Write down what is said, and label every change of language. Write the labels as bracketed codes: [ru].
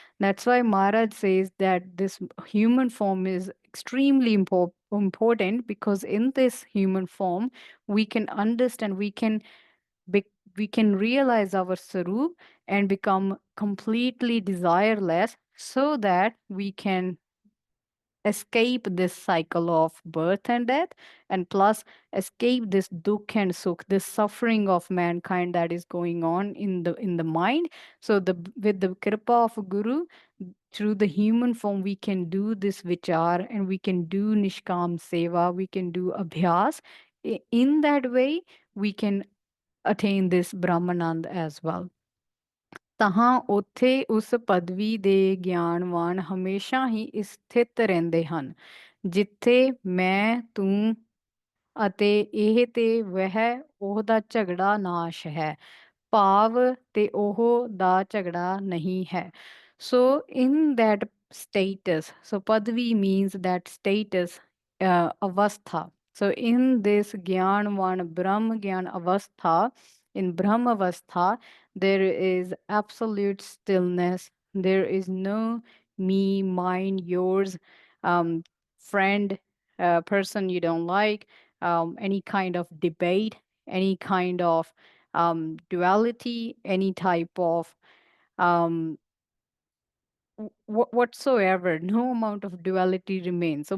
[en] That's why Maharaj says that this human form is extremely important, because in this human form we can understand, be- we can realize our sarup and become completely desireless, so that we can escape this cycle of birth and death, and plus escape this dukh and sukh, this suffering of mankind that is going on in the mind. So with the kripa of guru, through the human form we can do this vichar, and we can do nishkam seva, we can do abhyas. In that way we can attain this brahmanand as well. [pa] ਤਹਾਂ ਉੱਥੇ ਉਸ ਪਦਵੀ ਦੇ ਗਿਆਨਵਾਨ ਹਮੇਸ਼ਾ ਹੀ ਸਥਿਤ ਰਹਿੰਦੇ ਹਨ, ਜਿੱਥੇ ਮੈਂ ਤੂੰ ਅਤੇ ਇਹ ਤੇ ਵਹਿ ਉਹਦਾ ਝਗੜਾ ਨਾਸ਼ ਹੈ, ਭਾਵ ਤੇ ਉਹ ਦਾ ਝਗੜਾ ਨਹੀਂ ਹੈ. [en] So in that status, so padvi means that status, avastha. So in this gyanvan brahm gyan avastha, in brahm avastha, there is absolute stillness. There is no me, mine, yours, um, friend, person you don't like, any kind of debate, any kind of duality, any type of um, whatsoever, no amount of duality remains.